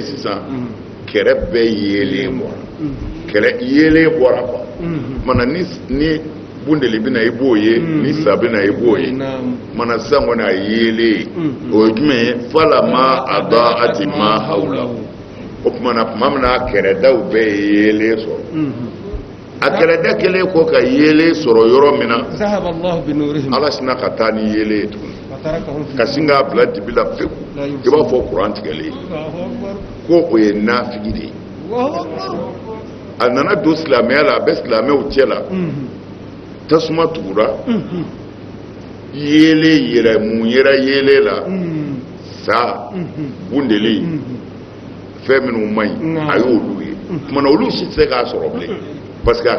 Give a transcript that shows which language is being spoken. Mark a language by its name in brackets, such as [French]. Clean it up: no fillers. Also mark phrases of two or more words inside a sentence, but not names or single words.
[Bambara] sisan kɛrɛ bɛɛ yeelen bɔra kɛrɛ yeelen bɔra quoi o tuma na ni bundeli bɛna i b'o ye ni sa bɛna i b'o ye mana sisan kɔni a yeelen o ye jumɛn ye [Arabic] فلما أضاءت ما حوله [Bambara] o tuma na tuma min na a kɛrɛdaw bɛɛ ye yeelen sɔrɔ a kɛrɛda kelen kɔ ka yeelen sɔrɔ yɔrɔ min na [Arabic] ذهب الله بنورهم [Bambara] ala sina ka taa ni yeelen ye tuguni [Arabic] وتركهم في [Bambara] ka sin k'a bila dibi la pewu i b'a fɔ kuran tigɛlen [Arabic] الله أكبر [Bambara] ko o ye nafigi de ye [Arabic] الله أكبر [Bambara] a nana don silamɛya la a bɛ silamɛw cɛ la tasuma tugura yeelen yɛrɛ mun yɛrɛ yeelen la sa bundeli fɛn minnu man ɲi a y'olu ye tuma na olu si tɛ se k'a sɔrɔ bilen [French] parce que [Bambara] a